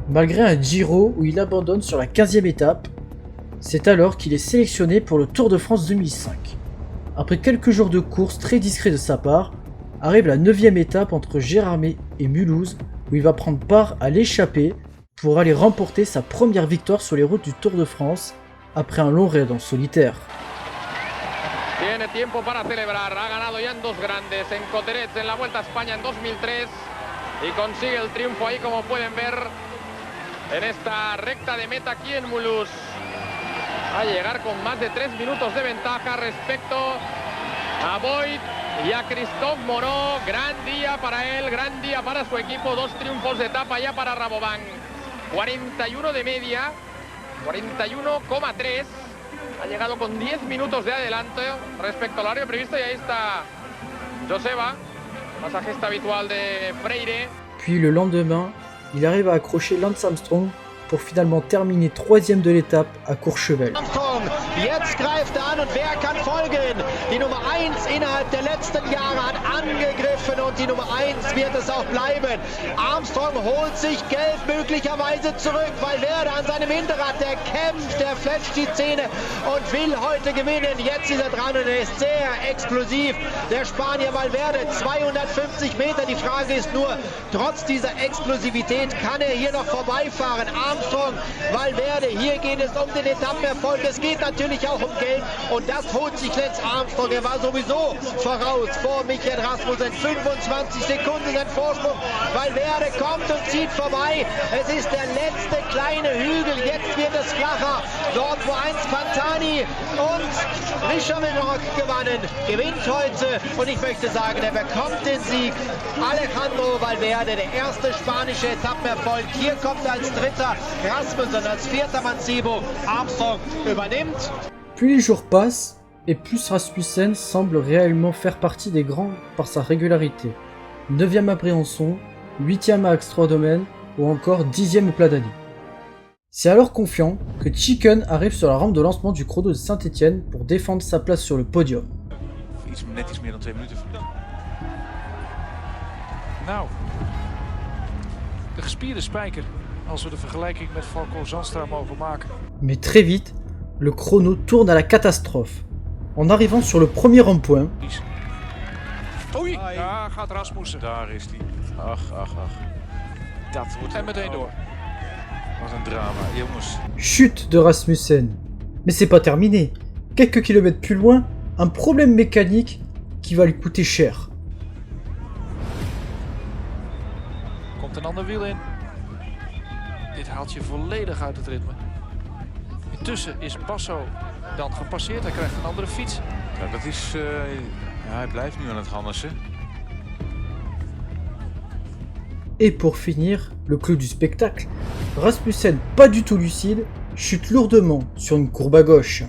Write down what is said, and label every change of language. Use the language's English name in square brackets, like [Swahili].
[French] Malgré un Giro où il abandonne sur la 15ème étape, c'est alors qu'il est sélectionné pour le Tour de France 2005. Après quelques jours de course très discrets de sa part, arrive la 9ème étape entre Gérardmer et Mulhouse où il va prendre part à l'échappée pour aller remporter sa première victoire sur les routes du Tour de France après un long raid en solitaire. [Spanish] Tiene tiempo para celebrar, ha ganado ya en dos grandes, en Cotterets, en la Vuelta a España en 2003 y consigue el triunfo ahí como pueden ver en esta recta de meta aquí en Mulhouse. A llegar con más de 3 minutos de ventaja respecto a Boyd y a Christophe Monod. Gran día para él, gran día para su equipo, 2 triunfos de etapa ya para Rabobank. 41 de media, 41,3. Ha llegado con 10 minutos de adelanto respecto al horario previsto y ahí está Joseba, masajista habitual de Freire. [French] Puis le lendemain, il arrive à accrocher Lance Armstrong pour finalement terminer 3ème de l'étape à Courchevel. [German] Armstrong, jetzt greift an und wer kann folgen? Die Nummer 1 innerhalb der letzten Jahre hat angegriffen und die Nummer 1 wird es auch bleiben. Armstrong holt sich Geld möglicherweise zurück, weil Valverde an seinem Hinterrad, der kämpft, der fletscht die Zähne und will heute gewinnen. Jetzt ist er dran und er ist sehr explosiv. Der Spanier Valverde, 250 Meter. Die Frage ist nur, trotz dieser Explosivität kann er hier noch vorbeifahren. Armstrong, Valverde, hier geht es um den Etappenerfolg. Es geht natürlich auch um Geld und das holt sich Lance Armstrong. Er war sowieso voraus vor Michael Rasmussen. 25 Sekunden sein Vorsprung. Valverde kommt und zieht vorbei. Es ist der letzte kleine Hügel. Jetzt wird es flacher. Dort, wo einst Pantani und Richard Villaroc gewannen, gewinnt heute. Und ich möchte sagen, er bekommt den Sieg. Alejandro Valverde, der erste spanische Etappenerfolg. Hier kommt als dritter Rasmussen, als vierter Mancebo. Armstrong übernimmt. [French] Plus les jours passent, et plus Rasmussen semble réellement faire partie des grands par sa régularité. 9ème à Briançon, 8ème à Axe-3-Domaines, ou encore 10ème au Plat d'Ali. C'est alors confiant que Chicken arrive sur la rampe de lancement du chrono de Saint-Etienne pour défendre sa place sur le podium. [Dutch] Net iets meer dan 2 minuten verliezen. Nou, de gespierde spijker, als we de vergelijking met Falco Zandstra mogen maken. [French] Mais très vite, le chrono tourne à la catastrophe. En arrivant sur le premier rond-point, [Dutch] Oei, ja, gaat Rasmussen. Daar is hij. Ach. Dat wordt en meteen door. Wat een drama, jongens. [French] chute de Rasmussen. Mais c'est pas terminé. Quelques kilomètres plus loin, un problème mécanique qui va lui coûter cher. [Dutch] Komt een ander wiel in. Dit haalt je volledig uit het ritme. Intussen is Basso dan gepasseerd. Hij krijgt een andere fiets. Ja, dat is... ja, hij blijft nu aan het harnassen. [French] Et pour finir, le clou du spectacle, Rasmussen, pas du tout lucide, chute lourdement sur une courbe à gauche.